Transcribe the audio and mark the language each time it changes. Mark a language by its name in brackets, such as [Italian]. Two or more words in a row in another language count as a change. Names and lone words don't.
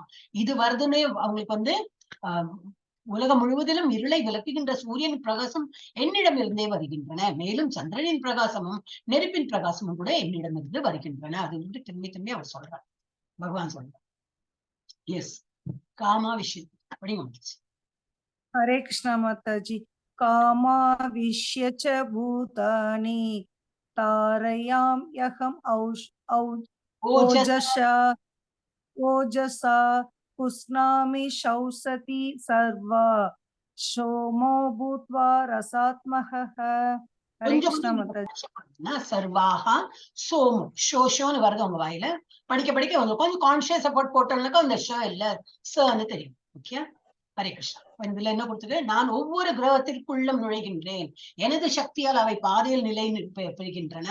[Tamil] இது வருதுன்னே அவங்களுக்கு வந்து உலகம் முழுவதிலும் இருளை விளக்குகின்ற சூரியனின் பிரகாசம் என்னிடமிருந்தே வருகின்றன. மேலும் சந்திரனின் பிரகாசமும் நெருப்பின் பிரகாசமும் கூட என்னிடமிருந்து வருகின்றன. அது வந்து திரும்பி திரும்பி அவர் சொல்றார், பகவான் சொல்றார். எஸ், காமா விஷயம் அப்படி வந்துச்சு. [Hindi] हरे कृष्णा माताजी। [Sanskrit] कामाविश्य च भूतानि तारयाम्यहम् ओजसा पुष्णामि शौसति सर्वा सोमो भूत्वा रसात्मकः। [Hindi] हरे कृष्णा माताजी। [Tamil] சர்வாஹா சோமு ஷோஷோன்னு வருது உங்க வாயில. படிக்க படிக்க கொஞ்சம் [English] conscious support [Tamil] போட்டோம்னாக்கா அந்த ஷோ இல்ல சன்னு தெரியும். ஓகே, ஹரே கிருஷ்ணா. இதுல என்ன கொடுத்தது? நான் ஒவ்வொரு கிரகத்திற்குள்ளும் நுழைகின்றேன், எனது சக்தியால் அவை பாதையில் நிலை பெறுகின்றன.